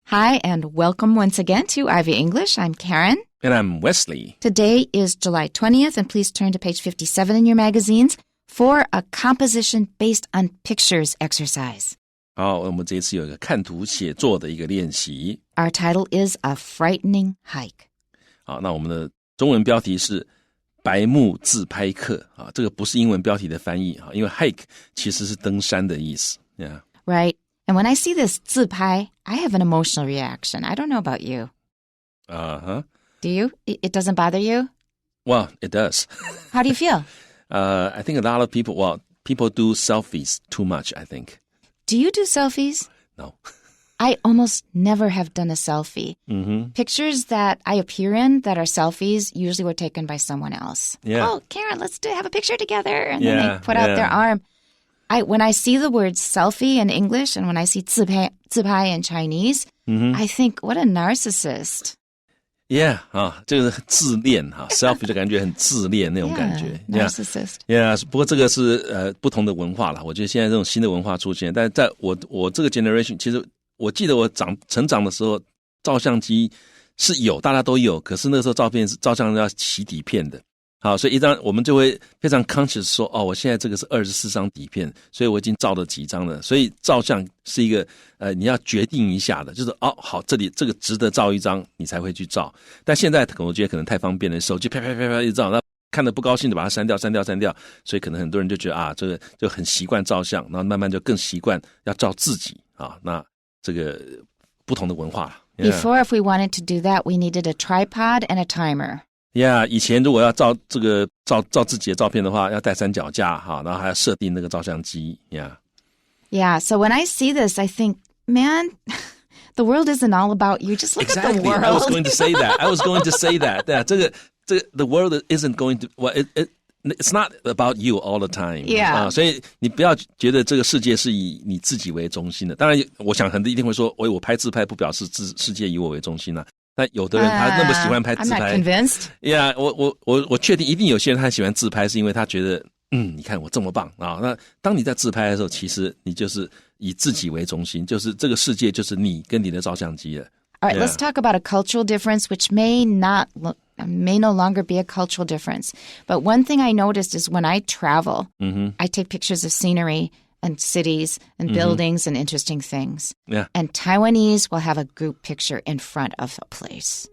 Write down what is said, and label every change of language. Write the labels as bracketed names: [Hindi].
[English] Hi, and welcome once again to Ivy English. I'm Karen. And I'm Wesley. Today is July 20th, and please turn to page 57 in your magazines for a composition based on pictures exercise. [Chinese] 好，我们这次有一个看图写作的一个练习。 [English] Our title is A Frightening Hike. [Chinese] 好，那我们的中文标题是白目自拍客啊，这个不是英文标题的翻译啊，因为 hike 其实是登山的意思。 [English] Yeah. Right. And when I see this 自拍, I have an emotional reaction. I don't know about you. Uh-huh. Do you? It doesn't bother you? Well, it does. How do you feel? I think a lot of people do selfies too much, I think. Do you do selfies? No. I almost never have done a selfie. Mm-hmm. Pictures that I appear in that are selfies usually were taken by someone else. Yeah. Oh, Karen, let's have a picture together. And Yeah, then they put out yeah. their arm. When I see the word selfie in English and when I see 自拍in Chinese, I think, what a narcissist. [Chinese] Yeah, 这个自恋selfie 就感觉很自恋那种感觉。 [English] Narcissist. [Chinese] Yeah, 不过这个是不同的文化啦。我觉得现在这种新的文化出现，但在我这个 generation， 其实我记得我成长的时候，照相机是有，大家都有，可是那个时候照相要洗底片的。好，所以一张我们就会非常 conscious 说，我现在这个是24张底片，所以我已经照了几张了。所以照相是一个你要决定一下的，就是好，这里这个值得照一张，你才会去照。但现在我觉得可能太方便了，手机啪啪啪啪一照，那看得不高兴的把它删掉，所以可能很多人就觉得这个就很习惯照相，然后慢慢就更习惯要照自己啊。那这个不同的文化。 [English] Before, if we wanted to do that, we needed a tripod and a timer.Yeah, [Chinese] 以前如果要照自己的照片的话，要带三脚架哈，然后还要设定那个照相机。 [English] Yeah, so when I see this, I think, man, the world isn't all about you. Just look at the world. I was going to say that. [Chinese] 对啊，这个 [English] the world isn't going to it's not about you all the time. Yeah. [Chinese] 所以你不要觉得这个世界是以你自己为中心的。当然，我想很多一定会说，我拍自拍不表示世界以我为中心啊。那有的人他那么喜欢拍自拍 [English] I'm not convinced. [Chinese] Yeah, 我确定一定有些人他喜欢自拍，是因为他觉得你看我这么棒啊。那当你在自拍的时候，其实你就是以自己为中心，就是这个世界就是你跟你的照相机了。 [English] All right, let's talk about a cultural difference, which may no longer be a cultural difference. But one thing I noticed is when I travel, I take pictures of scenery and cities and buildings and interesting things. Yeah. And Taiwanese will have a group picture in front of a place.